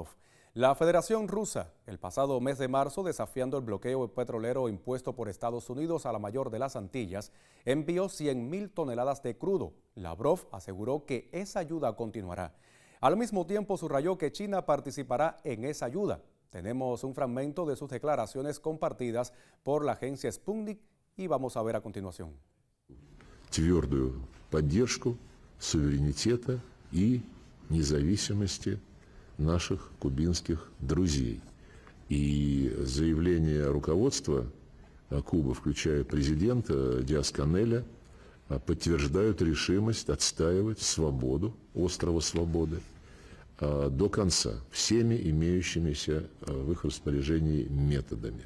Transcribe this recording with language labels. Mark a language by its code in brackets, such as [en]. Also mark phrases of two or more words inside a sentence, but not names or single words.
[es] La Federación Rusa, el pasado mes de marzo, desafiando el bloqueo petrolero impuesto por Estados Unidos a la mayor de las Antillas, envió 100.000 toneladas de crudo. Lavrov aseguró que esa ayuda continuará. Al mismo tiempo subrayó que China participará en esa ayuda. Tenemos un fragmento de sus declaraciones compartidas por la agencia Sputnik y vamos a ver a continuación. [ru] Твердую поддержку суверенитета и независимости наших кубинских друзей. И заявление руководства Кубы, включая президента Диас-Канеля, подтверждают решимость отстаивать свободу, острова Свободы, до конца, всеми имеющимися в их распоряжении методами.